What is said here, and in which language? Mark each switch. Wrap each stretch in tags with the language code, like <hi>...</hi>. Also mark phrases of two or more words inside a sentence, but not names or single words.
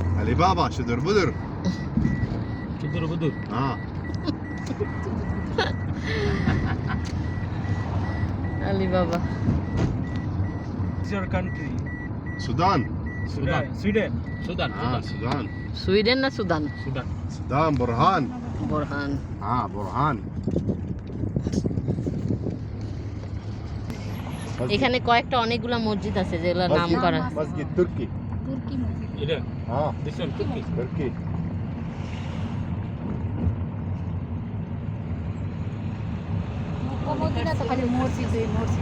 <tr>Ali Baba, şudur budur. Şudur budur. Ha. Ali Baba.</tr> <en>What's your country? Sudan. Sudan. Sweden. Sudan. Ha, Sudan.</en> <bn>সুইডেন না সুদান?</bn> <en>Sudan. Sudan, Burhan.</en> <bn>বোরহান।</bn> <en>Ha, Burhan.</en> <bn>এখানে কয়েকটা অনেকগুলা মসজিদ আছে যেগুলো নাম করা।</bn> <ar>Masjid Turki.</ar> <bn>তুর্কি মসজিদ। Ida. Ha,</bn> <en>This one Turkey.</en> <ar>Turki.</ar> <bn>মদিনা তো খালি মসজিদ মসজিদ।</bn>